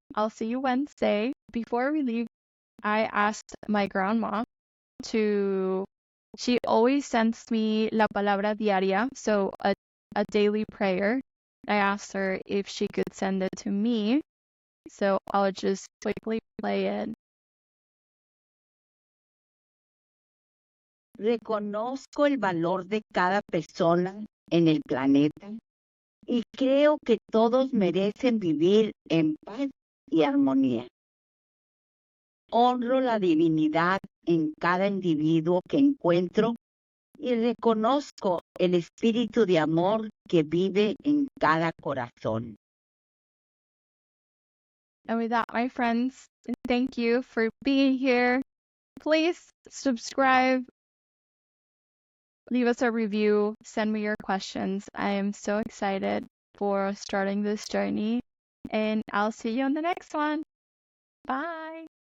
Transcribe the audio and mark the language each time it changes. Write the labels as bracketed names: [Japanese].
[English] I'll see you Wednesday. Before we leave, I asked my grandma she always sends me [Spanish] la palabra diaria, [English] so a daily prayer. I asked her if she could send it to me, so I'll just quickly play it. [Spanish] Reconozco el valor de cada persona en el planeta y creo que todos merecen vivir en paz y armonía. Honro la divinidad en cada individuo que encuentro y reconozco el espíritu de amor que vive en cada corazón. [English] And with that, my friends, thank you for being here. Please subscribe, leave us a review, send me your questions. I am so excited for starting this journey, and I'll see you on the next one. Bye.